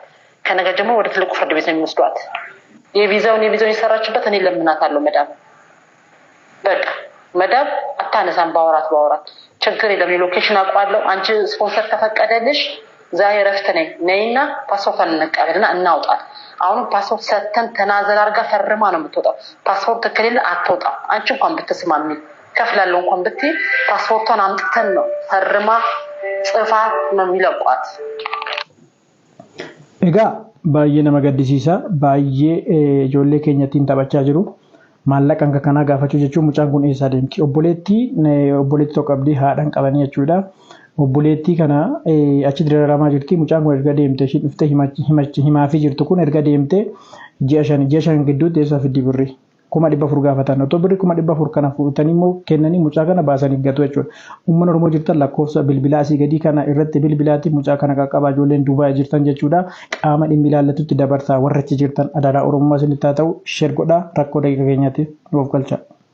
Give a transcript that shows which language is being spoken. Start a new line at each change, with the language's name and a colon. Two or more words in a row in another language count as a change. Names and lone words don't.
Amharic: ከነገ ደግሞ ወደ ትልቁ ፍርድ ቤት ነው የሚወስዷት የቪዛውን ይሰራችበት እኔ ለምናታለሁ መዳም በቃ መዳም አታነሳም ባወራት ችግር የለም ሎኬሽን አቋለው አንቺ ስፖንሰር ተፈቀደልሽ ዛሬ ረፍት ነይና ፓስፖርቷን እንቀበልና እናውጣት አሁን ፓስፖርት ሰተን ተናዘል አርጋ ፈርማ ነው የምትወጣው ፓስፖርት ከሌለ አትወጣም አንቺ እንኳን ብትስማሚ ከፍላለሁ እንኳን ብትይ ፓስፖርቷን አምጥተን ነው ፈርማ ጽፋ ነው የሚለቋት
Oromo: ኤጋ baay'ee nama gaddisiisa baay'ee ijoollee keenyattiin taphachaa jiru maallaqan kana gaafachuu jechuun mucaan kun eessaa deemti obboleetti tokko abdii haadhan qabanii jechuudha obboleetti kana achi diraramaa jirti mucaan kun erga deemte isheen dhufte himaafi jirtu kun erga deemte ji'a shan gidduutti eessaa fiddi birri 400 gaafatan otoo birri 400 kana fuutanii immoo kennanii mucaa kana baasanii gatu jechuudha uummanni Oromoo jirtan lakkoofsa bilbilaa asii gadii kana irratti bilbilaatti mucaa kana qaqqabaa ijoolleen Dubaay jirtan jechuudha qaama dhimmi ilaallatutti dabarsaa warra achi jirtan adaraa Oromoo isinitti haa ta'u sheer godhaa rakkoo daqiiqa keenyaatiif nuuf galcha.